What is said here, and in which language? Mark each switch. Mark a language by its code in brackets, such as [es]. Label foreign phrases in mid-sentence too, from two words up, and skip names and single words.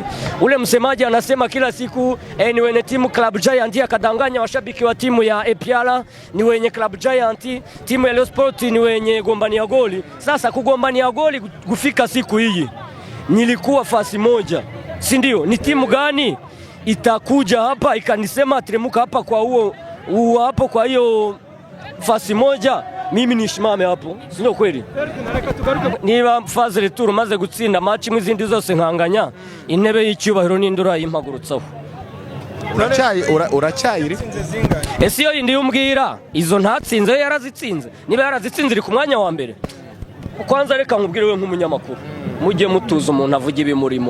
[sw] Ule msemaji anasema kila siku ni wenye timu Club Giant, akadanganya washabiki wa timu ya APR, ni wenye Club Giant, timu ya Leo Sport ni wenye gombania goli. Sasa kugombania goli kufika siku hii nilikuwa fasi moja, si ndio? Ni timu gani itakuja hapa ikanisema teremuka hapa kwa huo hapo, kwa hiyo fasi moja mimi nishimame hapo, si ndio kweli? [rw] Niba [fr] faze retour [rw] maze gutsinda match mwizindi zose nkanganya, intebe y'icyubahiro n'indura yimpagurutsaho. Uracyayiri ese yo indi umbwira izo ntatsinze yarazitsinze, niba yarazitsinze iri ku mwanya wa mbere. Kwanza reka nkubwire we nk'umunyamakuru, mujye mutuza umuntu avuga ibimurimo.